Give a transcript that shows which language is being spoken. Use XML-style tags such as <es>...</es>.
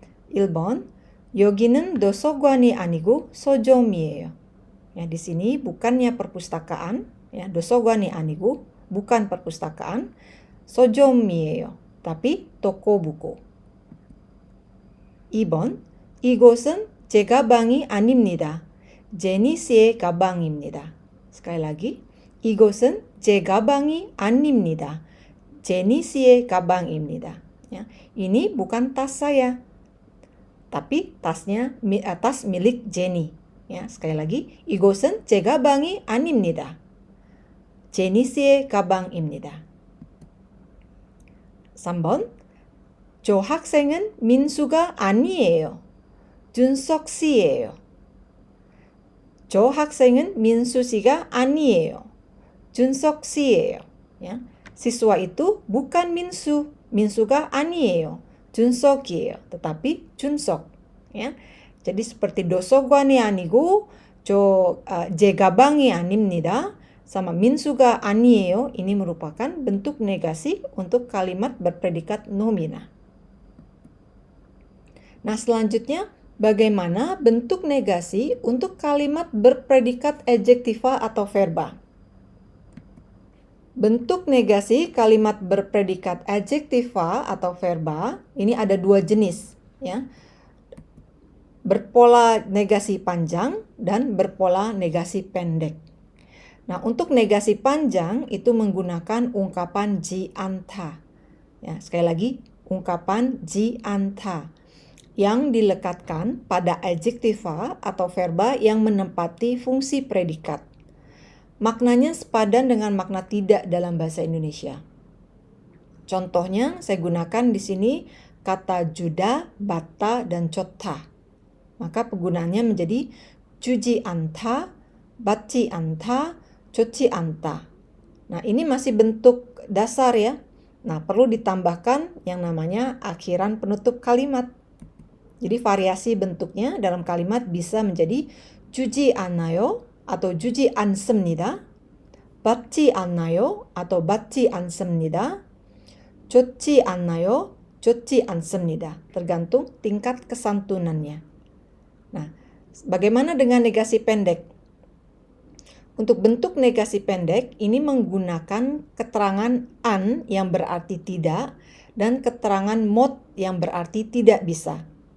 <ko>1번, 여기는 도서관이 아니고 서점이에요.</ko> <id>Ya, di sini bukannya perpustakaan, ya,</id> <ko>도서관이 아니고</ko> <id>bukan perpustakaan,</id> <ko>서점이에요.</ko> <id>Tapi toko buku.</id> <ko>2번, 이곳은 제 가방이 아닙니다. 제니 씨의 가방입니다.</ko> <id>Sekali lagi,</id> <ko>이곳은 제 가방이 아닙니다. 제니 씨의 가방입니다.</ko> <id>Ya, ini bukan tas saya, tapi tas milik Jenny. Ya, sekali lagi,</id> <ko>이곳은 제 가방이 아닙니다. 제니 씨의 가방입니다. 3번, 저 학생은 민수가 아니에요. 준석 씨예요. 저 학생은 민수 씨가 아니에요. 준석 씨예요.</ko> <id>Ya, siswa itu bukan Minsu.</id> <ko>민수가 아니에요. 준석이에요.</ko> <id>Tetapi 준석. Ya. Jadi seperti</id> <ko>도서관이 아니고 제 가방이 아닙니다.</ko> <id>Sama</id> <ko>민수가 아니에요.</ko> <id>Ini merupakan bentuk negasi untuk kalimat berpredikat nomina. Nah, selanjutnya bagaimana bentuk negasi untuk kalimat berpredikat adjektiva atau verba? Bentuk negasi kalimat berpredikat adjektiva atau verba ini ada 2 jenis, ya. Berpola negasi panjang dan berpola negasi pendek. Nah, untuk negasi panjang itu menggunakan ungkapan ji anta. Ya, sekali lagi, ungkapan ji anta yang dilekatkan pada adjektiva atau verba yang menempati fungsi predikat. Maknanya sepadan dengan makna tidak dalam bahasa Indonesia. Contohnya, saya gunakan di sini kata juda, bata, dan chota. maka penggunaannya menjadi</id> <ko>주지 않다, 받지 않다, 좋지 않다.</ko> <id>Nah, ini masih bentuk dasar ya. Nah, perlu ditambahkan yang namanya akhiran penutup kalimat. Jadi variasi bentuknya dalam kalimat bisa menjadi</id> <ko>주지 않아요 atau 주지 않습니다, 받지 않아요 atau 받지 않습니다, 좋지 않아요, 좋지 않습니다.</ko> <id>Tergantung tingkat kesantunannya. Nah, bagaimana dengan negasi pendek? Untuk bentuk negasi pendek, ini menggunakan keterangan an yang berarti tidak dan keterangan mot yang berarti tidak bisa.</id>